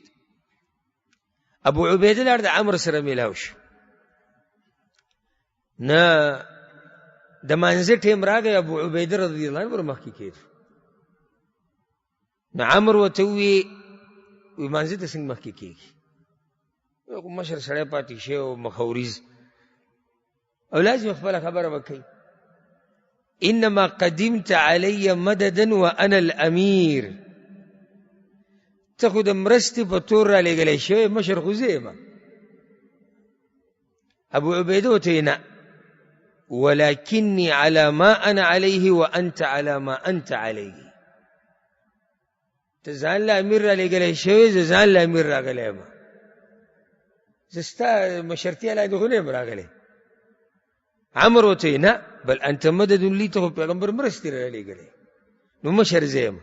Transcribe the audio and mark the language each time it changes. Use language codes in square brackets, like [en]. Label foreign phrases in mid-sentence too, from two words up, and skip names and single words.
[ps] ابو عبیده لاړ د عمر سره میلاو شو نه د مانځه ټیم راغی ابو عبیده رضی الله عنه ورمخکې کېدو نو عمر ورته ووایي مانځه ته څنګه مخکې کېږي مشر سړی پاتې شوی او مخوریز او لازم خپله خبره وکړي [ar] انما قدمت علی مددا وانا الامیر [ps] ته خو د مرستې په تور را لېږلی شوی مشر خو زه یم. ابو عبیده ورته نه [ar] ولكني على ما انا عليه وانت على ما انت عليه [ps] ته ځان له امیر را لېږلی شوی زه ځان له امیر راغلی یم زه ستا مشرتیا لاندې خو نه یم راغلی. عمر ورته نه [ar] بل انت مدد لی [ps] ته خو پیغمبر مرستې را لېږلی نو مشر زه یم.